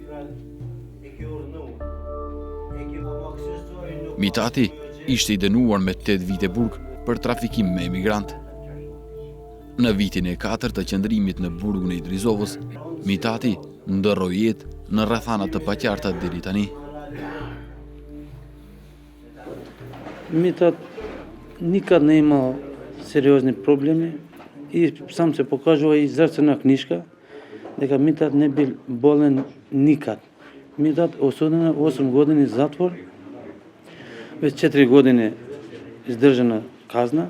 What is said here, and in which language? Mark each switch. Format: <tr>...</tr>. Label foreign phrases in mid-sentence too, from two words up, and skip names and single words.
<sq>Mithati ishte i dënuar me 8 vite burg për trafikim me emigrant. Në vitin e 4 të qëndrimit në burgun e Idrizovës, Mithati ndërroi jetë në rrethana të paqarta deri tani.</sq> <mk>Mithat nikad не имал сериозни проблеми и сам се покажува и здравствена книжка дека Митат не бил болен никад. Митат осуден на 8 години затвор, веќе 4 години издржана казна.</mk>